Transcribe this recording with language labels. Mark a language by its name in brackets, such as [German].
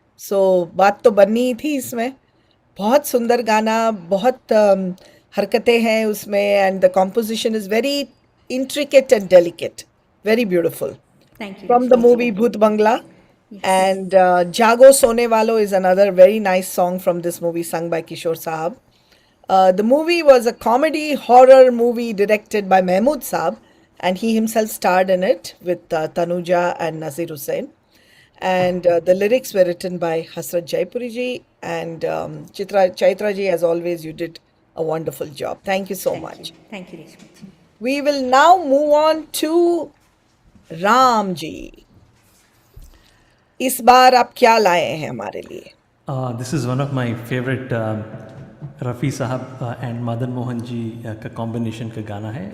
[Hindi] So बात तो बननी ही थी इसमें. बहुत सुंदर गाना, बहुत हरकतें हैं उसमें, [English] and the composition is very intricate and delicate. Very beautiful. Thank you. From the movie Bhoot Bangla. And Jago Sone Walo is another very nice song from this movie sung by Kishore Saab. The movie was a comedy horror movie directed by Mahmood Saab, and he himself starred in it with Tanuja and Nazir Hussain. And the lyrics were written by Hasrat Jaipuri ji and Chaitra ji. As always, you did a wonderful job. Thank you so much. Thank you, Reshma ji. We will now move on to Ram ji. [Hindi] इस बार आप क्या लाए हैं हमारे लिए? [English] This is one of my favorite Rafi Sahab and Madan Mohan ji [Hindi] का combination का गाना है.